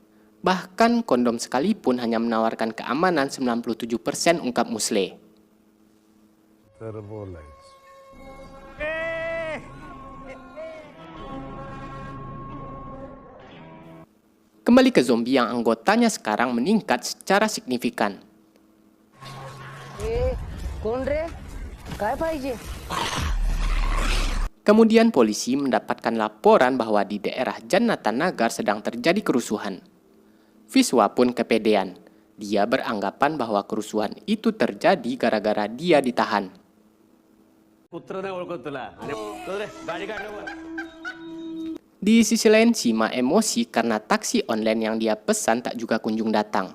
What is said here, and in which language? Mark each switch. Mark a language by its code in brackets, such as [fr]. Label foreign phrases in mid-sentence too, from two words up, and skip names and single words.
[id] Bahkan kondom sekalipun hanya menawarkan keamanan 97%, ungkap Musle. Kembali ke zombie yang anggotanya sekarang meningkat secara signifikan. [mr] कोण रे काय पाहिजे. [id] Kemudian polisi mendapatkan laporan bahwa di daerah Jannatanagar sedang terjadi kerusuhan. Viswa pun kepedean. Dia beranggapan bahwa kerusuhan itu terjadi gara-gara dia ditahan. Di sisi lain, Sima emosi karena taksi online yang dia pesan tak juga kunjung datang.